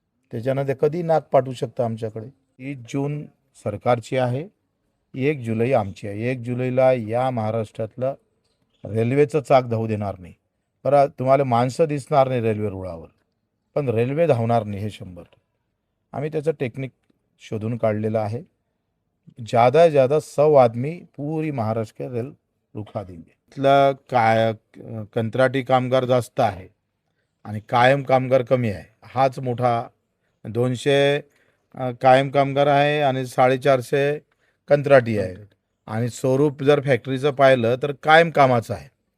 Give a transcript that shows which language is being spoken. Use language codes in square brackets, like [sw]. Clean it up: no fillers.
[mr] त्याच्यानं ते कधी नाक पाठवू शकतं आमच्याकडे. 30 जून सरकारची आहे, 1 जुलै आमची आहे. 1 जुलैला या महाराष्ट्रातलं रेल्वेचं चाक धावू देणार नाही. बरं, तुम्हाला माणसं दिसणार नाही रेल्वे रुळावर, पण रेल्वे धावणार नाही हे 100. आम्ही त्याचं टेक्निक शोधून काढलेलं आहे. [hi] ज़्यादा से ज़्यादा 100 आदमी पूरी महाराष्ट्र के रेल रुखा देंगे. [mr] इथलं काय कंत्राटी कामगार जास्त आहे आणि कायम कामगार कमी आहे. हाच मोठा 200 कायम कामगार आहे आणि 450 कंत्राटी आहे. आणि स्वरूप जर फॅक्टरीचं पाहिलं तर कायम कामाचं आहे.